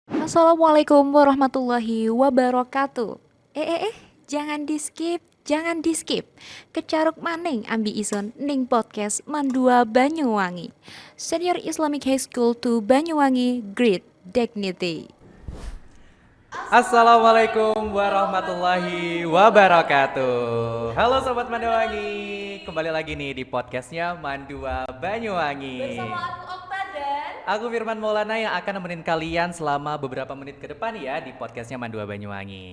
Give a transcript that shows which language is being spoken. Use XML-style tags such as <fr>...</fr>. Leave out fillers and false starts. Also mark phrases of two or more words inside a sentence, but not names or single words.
<ar>السلام عليكم ورحمة الله وبركاته.</ar> <id>Jangan di skip.</id> <osi>Kecaruk maning ambi ison ning podcast Mandua Banyuwangi.</osi> <en>Senior Islamic High School to Banyuwangi, Great Dignity.</en> <ar>السلام عليكم ورحمة الله وبركاته.</ar> <id>Halo Sobat Manduwangi, kembali lagi nih di podcastnya Mandua Banyuwangi. Bersama aku Okta dan Aku Firman Maulana yang akan nemenin kalian selama beberapa menit ke depan ya di podcastnya Mandua Banyuwangi.</id>